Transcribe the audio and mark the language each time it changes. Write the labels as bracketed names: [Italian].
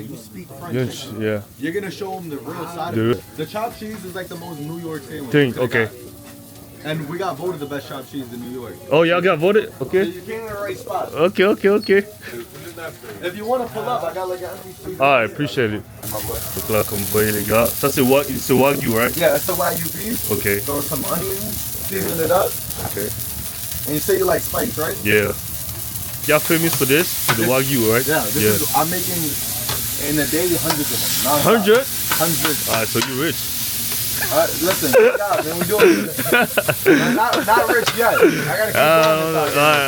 [English] You speak French. Yeah. You're gonna show them the real side The- of it. The chopped cheese is like the most New York sandwich. Thing. you could've Okay. got. And we got voted the best chopped cheese in New York. Oh, y'all got voted. So Okay. you came in the right spot. Okay. If you want to pull up, I got like an empty street. Ah, I appreciate it. [French] Donc là, comme vous voyez les gars, ça c'est Wagyu, [English] right? Yeah, it's the Wagyu beef. Okay. Throw some onions, season it up. Okay. And you say you like spice, right? Yeah. Y'all famous for this? For the Wagyu, right? Yeah, this is, I'm making in a day hundreds of them. Non-stop. 100? Hundreds. Alright, so you rich. Listen, yeah, man, we're doing it. not rich yet. I gotta keep going this out.